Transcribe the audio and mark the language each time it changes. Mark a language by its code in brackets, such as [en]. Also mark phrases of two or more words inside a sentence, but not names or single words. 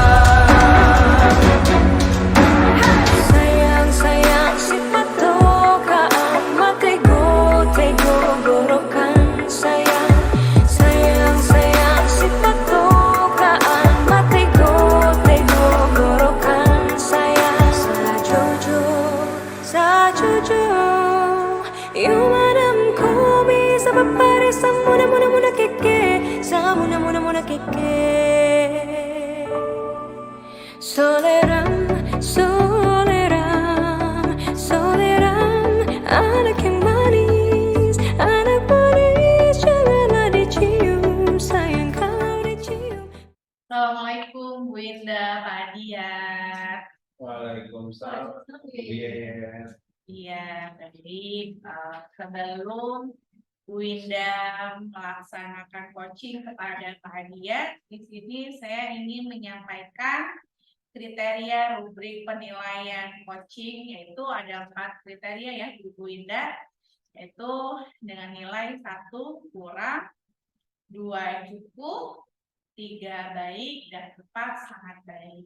[xmm] Sayang sayang si patokaan, matego tego gorokan sayang. Sayang sayang si patokaan, matego tego gorokan sayang. Sajojo Yumadam kobi sa papare sa muna muna muna keke, sa muna muna muna keke. [id] Soleram, soleram, soleram, anak yang manis, janganlah dicium, sayang kalau dicium. Assalamualaikum Bu Indah, Pak Adia. Waalaikumsalam. Iya. Iya, jadi sebelum Bu Indah melaksanakan coaching kepada Pak Adia, di sini saya ingin menyampaikan kriteria rubrik penilaian coaching, yaitu ada 4 kriteria ya Bu Indah, yaitu dengan nilai 1 kurang, 2 cukup, 3 baik, dan 4 sangat baik.